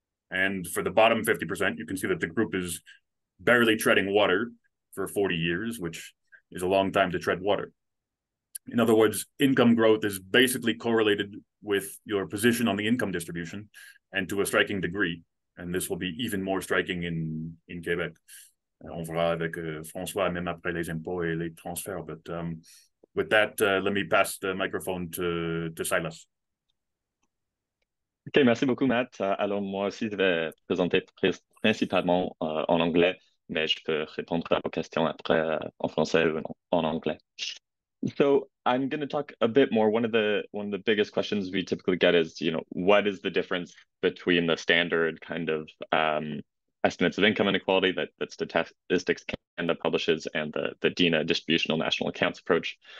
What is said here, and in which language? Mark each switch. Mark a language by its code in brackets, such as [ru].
[en] And for the bottom 50%, you can see that the group is barely treading water for 40 years, which is a long time to tread water. In other words, income growth is basically correlated with your position on the income distribution, and to a striking degree. And this will be even more striking in Quebec. [fr] On verra avec François, même après les impôts et les transferts. [en] But with that, let me pass the microphone to Silas. [fr] OK, merci beaucoup, Matt. Alors, moi aussi, je vais présenter principalement en anglais, mais je peux répondre à vos questions après en français ou en anglais. [en] So I'm going to talk a bit more. One of the biggest questions we typically get is, what is the difference between the standard kind of estimates of income inequality that Statistics Canada publishes and the DINA distributional national accounts approach.